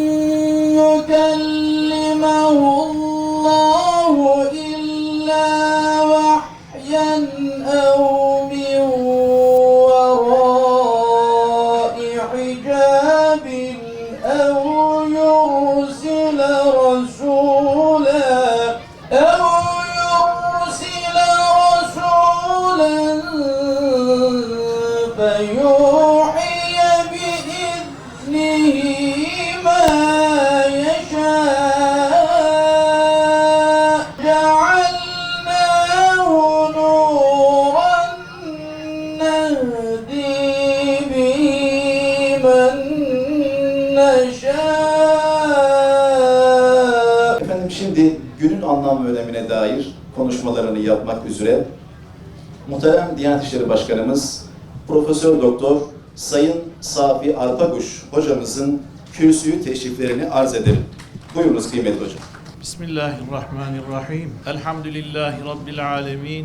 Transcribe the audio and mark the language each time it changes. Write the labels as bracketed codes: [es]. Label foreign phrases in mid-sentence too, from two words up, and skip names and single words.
[ar] يكلمه الله إلا وحيا أو من وراء حجاب أو يرسل رسولا فيوحي بإذنه ما يشاء جعلناه نورا نهدي به من نشاء. [tr] Efendim, şimdi günün anlam ve önemine dair konuşmalarını yapmak üzere muhterem Diyanet İşleri Başkanımız Profesör Doktor Sayın Safi Arpaguş hocamızın kürsüyü teşriflerini arz edelim. Buyurunuz kıymetli hocam. [ar] بسم الله الرحمن الرحيم. الحمد لله رب العالمين.